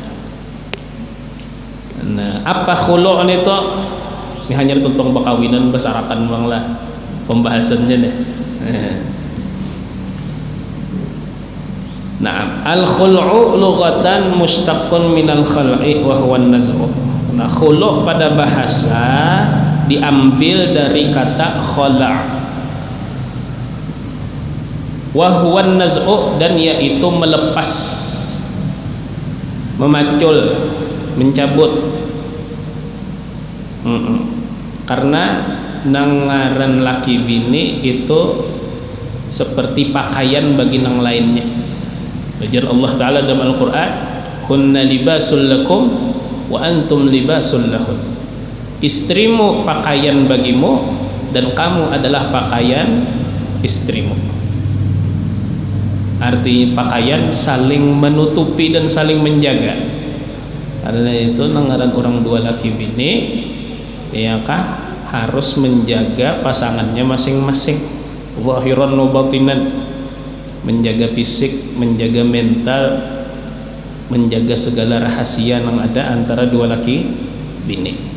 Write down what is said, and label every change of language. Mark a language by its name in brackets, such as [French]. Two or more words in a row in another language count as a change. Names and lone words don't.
[Banjar] Nah, apa khulu' itu? Ini hanyar tentang bakawinan besarakan bang lah pembahasannya deh. [Arabic] Nah, الخلع لغة مشتق من الخلع وهو النزع. [Indonesian] Nah, khulu' pada bahasa diambil dari kata khala'. [Arabic] وهو النزع, [Indonesian] dan yaitu melepas, memacul, mencabut. [Banjar] Karena nangaran laki bini itu seperti pakaian bagi nang lainnya. Ujar Allah Ta'ala dalam Al-Quran, [Arabic] هن لباس لكم وأنتم لباس لهن. [Indonesian] Istrimu pakaian bagimu dan kamu adalah pakaian istrimu. Arti pakaian saling menutupi dan saling menjaga. [Banjar] Karena itu nangaran orang dua laki bini, ya kah, harus menjaga pasangannya masing-masing, [Arabic] ظاهرا وباطنا, [Banjar] menjaga fisik, menjaga mental, menjaga segala rahasia yang ada antara dua laki bini.